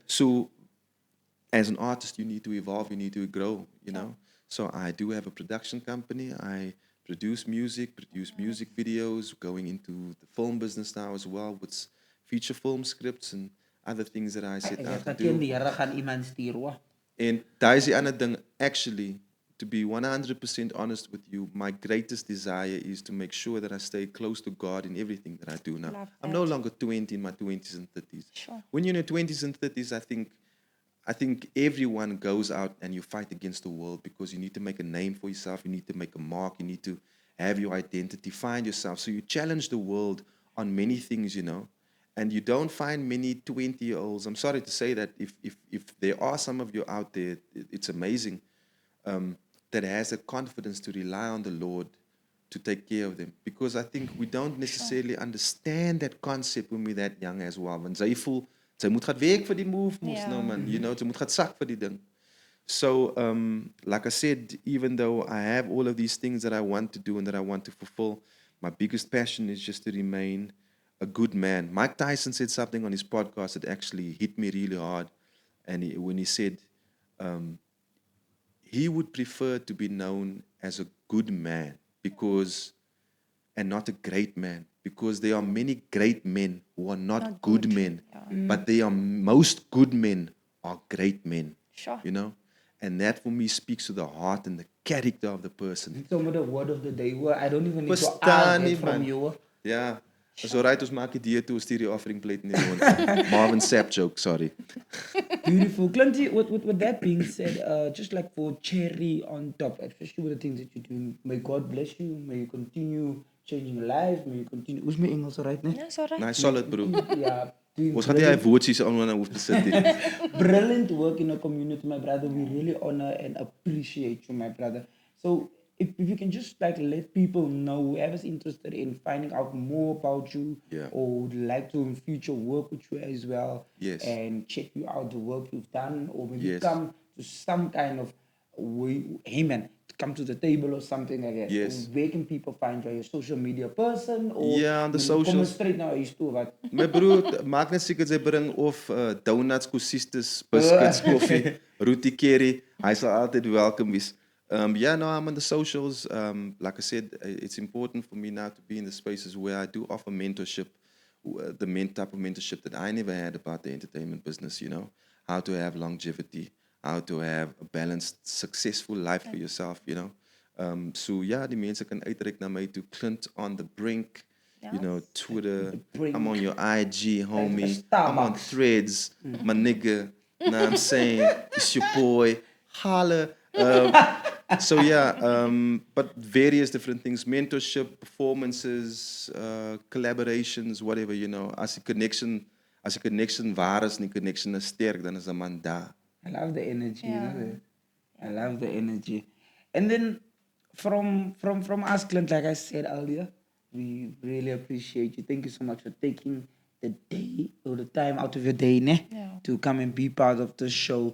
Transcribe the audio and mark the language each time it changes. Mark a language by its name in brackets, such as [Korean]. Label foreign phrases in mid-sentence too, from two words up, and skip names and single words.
[English] So as an artist, you need to evolve, you need to grow, So I do have a production company. I produce music videos, going into the film business now as well with feature film scripts and other things that I set out to [Afrikaans] Dat jy [English] do. [Afrikaans] die Here gaan iemand stuur, hoor. And daar is die ander ding, [English] actually, to be 100% honest with you, my greatest desire is to make sure that I stay close to God in everything that I do now. Love I'm no that. longer 20 in my 20s and 30s. Sure. When you're in your 20s and 30s, I think everyone goes out and you fight against the world because you need to make a name for yourself, you need to make a mark, you need to have your identity, find yourself. So you challenge the world on many things, and you don't find many 20-year-olds. I'm sorry to say that if there are some of you out there, it's amazing, that has the confidence to rely on the Lord to take care of them. Because I think we don't necessarily understand that concept when we're that young as well. [Afrikaans] Want sy voel, sy moet gaan werk vir die move, man. Sy moet gaan sak vir die ding. [English] So, like I said, even though I have all of these things that I want to do and that I want to fulfill, my biggest passion is just to remain a good man. Mike Tyson said something on his podcast that actually hit me really hard. And when he said he would prefer to be known as a good man and not a great man, because there are many great men who are not good men, but most good men are great men. Sure. And that for me speaks to the heart and the character of the person. Some of the word of the day, hoor. I don't even need to [Afrikaans] Verstaan [English] ask [Afrikaans] nie, [English] it from [Afrikaans] man. [English] you, [Afrikaans] hoor. Ja. Is alright, ons maak die deur toe, stuur die [English] offering plate [Afrikaans] in die mond. [English] Marvin Sapp joke, sorry. Beautiful. Clinty, with that being said, just like for cherry on top, especially with the things that you're doing, may God bless you, may you continue changing lives, may you continue. Who's my English, alright? [Afrikaans] Ne? [English] That's all right. Nice, solid, bro. Yeah. [Afrikaans] Ons gaan nie hy woordjies aan hoef te sit nie. [English] Brilliant work in the community, my brother. We really honor and appreciate you, my brother. So if you can just like let people know, whoever's interested in finding out more about you, or would like to in future work with you as well, and check you out, the work you've done, or maybe come to some kind of way, hey man, come to the table or something like that. Yes. Where can people find you? Are you a social media person? Or On the [Afrikaans] kom [English] socials. straight now, [Afrikaans] is toe wat? My broer, maak net seker sy bring of donuts, kosistes, biscuits, koffie, rootie curry. Hy sal altyd welkom wees. [English] No, I'm on the socials. Like I said, it's important for me now to be in the spaces where I do offer mentorship, the type of mentorship that I never had about the entertainment business, how to have longevity, how to have a balanced, successful life for yourself, So [Afrikaans] die mense kan uitreik na my [English] to Clint on the Brink, Twitter. I'm on your IG, homie. I'm on Threads, my nigga. Know what I'm saying? It's your boy. Holla. But various different things, mentorship, performances, collaborations, whatever, [Afrikaans] As die connection waar is, die connection is sterk, dan is 'n man daar. [English] I love the energy. I love the energy. And then from us, Clint, like I said earlier, we really appreciate you. Thank you so much for taking the day or the time out of your day to come and be part of the show.